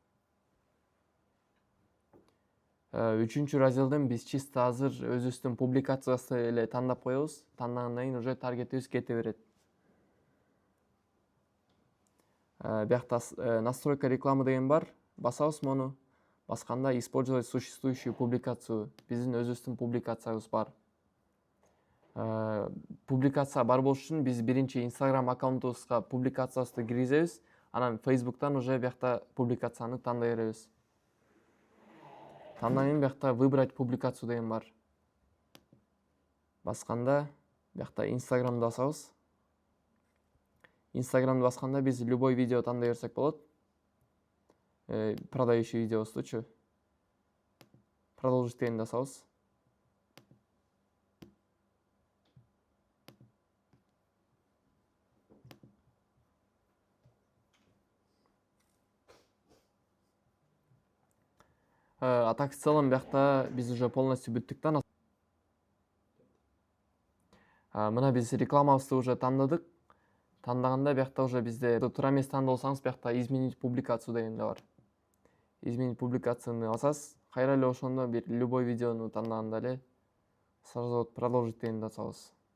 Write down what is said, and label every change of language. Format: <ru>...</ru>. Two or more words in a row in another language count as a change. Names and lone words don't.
<ky>3-чү разделден биз чисто азыр өзүбүздүн публикациясы эле тандап коебуз. Тандагандан кийин уже таргетибиз кете берет. Биякта</ky> <ru>настройка рекламы</ru> <ky>деген бар. Басабыз мону. Басканда</ky> <ru>использовать существующую публикацию.</ru> <ky>Биздин өзүбүздүн публикациябыз бар. Публикация бар болуш үчүн биз биринчи Instagram аккаунтубузга публикациябызды киргизебиз. Анан Facebook'тан уже биякта публикацияны тандай беребиз. Андан кийин биякта</ky> <ru>выбрать публикацию</ru> <ky>деген бар. Басканда биякта Instagram'ды басабыз. Instagram'ды басканда биз любой видео тандай берсек болот. Продающий видеобуздучу. Продолжить дегенди басабыз.</ky> <ru>А так в целом</ru> <ky>биякта биз</ky> <ru>уже полностью</ru> <ky>бүттүк да. Мына биз рекламабызды уже тандадык. Тандаганда биякта уже бизде туура эмес тандап алсаңыз, биякта</ky> <ru>изменить публикацию</ru> <ky>деген да бар. Изменить публикацияны басасыз. Кайра эле ошондо бир любой видеону тандаганда эле</ky> <ru>сразу вот продолжить</ru> <ky>дегенди басабыз.</ky>